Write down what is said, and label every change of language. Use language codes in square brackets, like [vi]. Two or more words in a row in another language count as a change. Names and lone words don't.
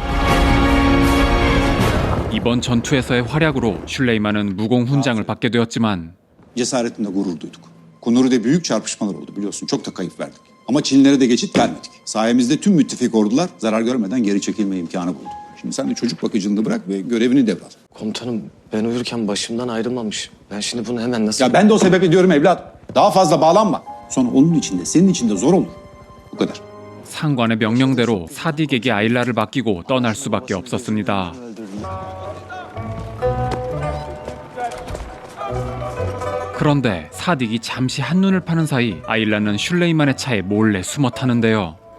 [ko] 이번 전투에서의 활약으로 슐레이만은 무공 훈장을 받게 되었지만 [tr] Cesaretinde gurur duyduk. Kunuri'de büyük çarpışmalar oldu biliyorsun. Çok da kayıp verdik. Ama Çinlilere de geçit vermedik. Sayemizde tüm müttefik ordular zarar görmeden geri çekilme imkanı buldu. Şimdi sen de çocuk bakıcılığını bırak ve görevini devral. Komutanım ben uyurken başımdan ayrılmamış. Ben şimdi bunu hemen nasıl... Ya ben de o sebeple diyorum evlat. Daha fazla bağlanma. Sonra onun içinde, senin içinde zor olur. Bu kadar. [ko] 상관의 명령대로 사딕에게 아일라를 맡기고 떠날 수밖에 없었습니다. 그런데 사딕이 잠시 한눈을 파는 사이 아일라는 슐레이만의 차에 몰래 숨어 타는데요.